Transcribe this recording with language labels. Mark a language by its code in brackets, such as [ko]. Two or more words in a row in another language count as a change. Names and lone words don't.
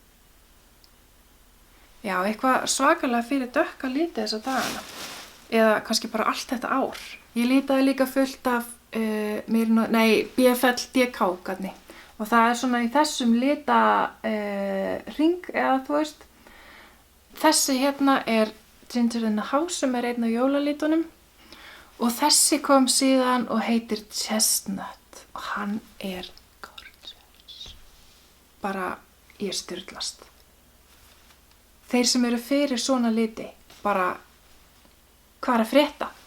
[is] Já, eitthvað svakalega fyrir dökka liti þessa dagana. Eða kannski bara allt þetta ár. Ég litaði líka fullt af BFL DK-gatni. Og það er svona í þessum lita hring, eða þú veist. Þessi hérna er Ginger in the House sem er einn af jólalitunum. Og þessi kom síðan og heitir Chestnut. Og hann er bara ég styrlast. Þeir sem eru fyrir svona liti, bara hvað er að frétta?